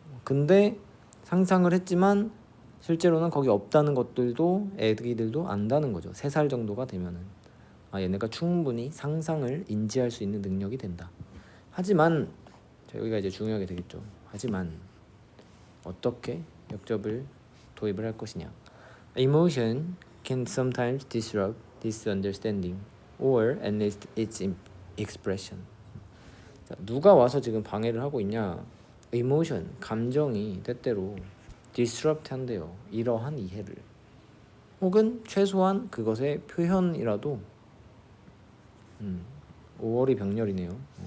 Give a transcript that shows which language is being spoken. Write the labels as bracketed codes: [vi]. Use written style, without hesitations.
[ko] 근데 상상을 했지만 실제로는 거기 없다는 것들도 애기들도 안다는 거죠. 3살 정도가 되면은 얘네가 충분히 상상을 인지할 수 있는 능력이 된다. 하지만 여기가 이제 중요하게 되겠죠. 하지만 어떻게 역접을 도입을 할 것이냐. [en] Emotion can sometimes disrupt this understanding or at least its expression. [ko] 자, 누가 와서 지금 방해를 하고 있냐? Emotion, 감정이 때때로 disrupt 한대요. 이러한 이해를. 혹은 최소한 그것의 표현이라도 5월이 병렬이네요.